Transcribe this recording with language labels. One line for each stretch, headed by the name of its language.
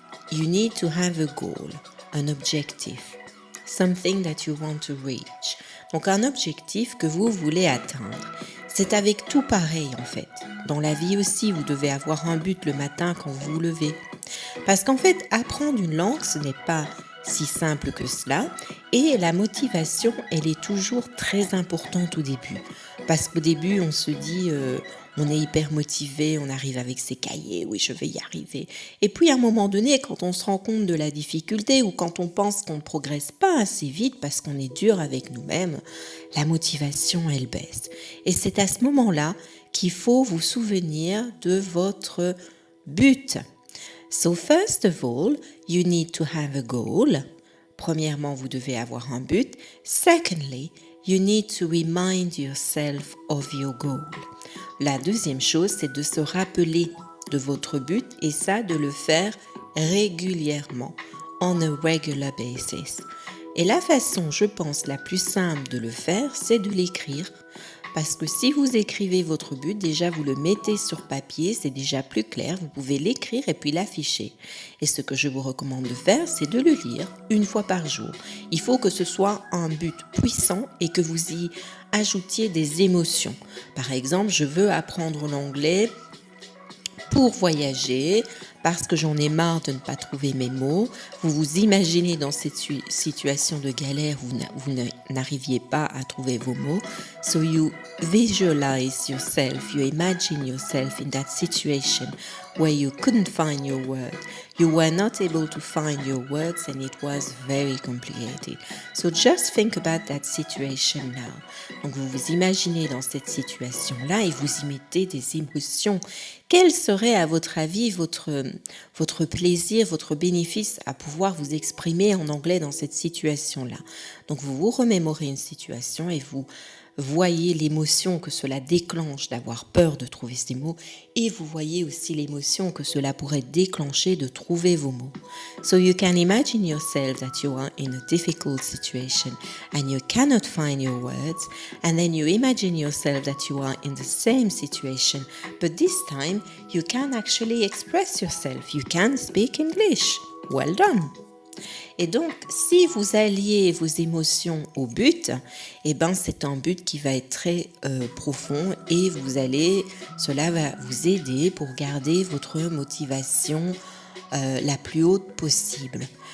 English: You need to have a goal, an objective. Something that you want to reach.
French: Donc un objectif que vous voulez atteindre. C'est avec tout pareil en fait. Dans la vie aussi, vous devez avoir un but le matin quand vous vous levez. Parce qu'en fait, apprendre une langue, ce n'est pas si simple que cela. Et la motivation, elle est toujours très importante au début. Parce qu'au début, on se dit, on est hyper motivé, on arrive avec ses cahiers, oui, je vais y arriver. Et puis à un moment donné, quand on se rend compte de la difficulté ou quand on pense qu'on ne progresse pas assez vite parce qu'on est dur avec nous-mêmes, la motivation, elle baisse. Et c'est à ce moment-là qu'il faut vous souvenir de votre but.
English: So first of all, you need to have a goal.
French: Premièrement, vous devez avoir un but.
English: Secondly, you need to remind yourself of your goal.
French: La deuxième chose, c'est de se rappeler de votre but et ça, de le faire régulièrement,
English: on a regular basis.
French: Et la façon, je pense, la plus simple de le faire, c'est de l'écrire. Parce que si vous écrivez votre but, déjà vous le mettez sur papier, c'est déjà plus clair, vous pouvez l'écrire et puis l'afficher. Et ce que je vous recommande de faire, c'est de le lire une fois par jour. Il faut que ce soit un but puissant et que vous y ajoutiez des émotions. Par exemple, je veux apprendre l'anglais pour voyager, parce que j'en ai marre de ne pas trouver mes mots. Vous vous imaginez dans cette situation de galère où vous n'arriviez pas à trouver vos mots.
English: So you visualize yourself, you imagine yourself in that situation where you couldn't find your words. You were not able to find your words and it was very complicated. So just think about that situation now.
French: Donc vous vous imaginez dans cette situation-là et vous y mettez des émotions. Quel serait à votre avis votre plaisir, votre bénéfice à pouvoir vous exprimer en anglais dans cette situation-là? Donc vous vous remémorez une situation et vous voyez l'émotion que cela déclenche d'avoir peur de trouver ces mots et vous voyez aussi l'émotion que cela pourrait déclencher de trouver vos mots.
English: So you can imagine yourself that you are in a difficult situation and you cannot find your words, and then you imagine yourself that you are in the same situation, but this time you can actually express yourself. You can speak English. Well done!
French: Et donc, si vous alliez vos émotions au but, eh ben, c'est un but qui va être très profond et cela va vous aider pour garder votre motivation la plus haute possible.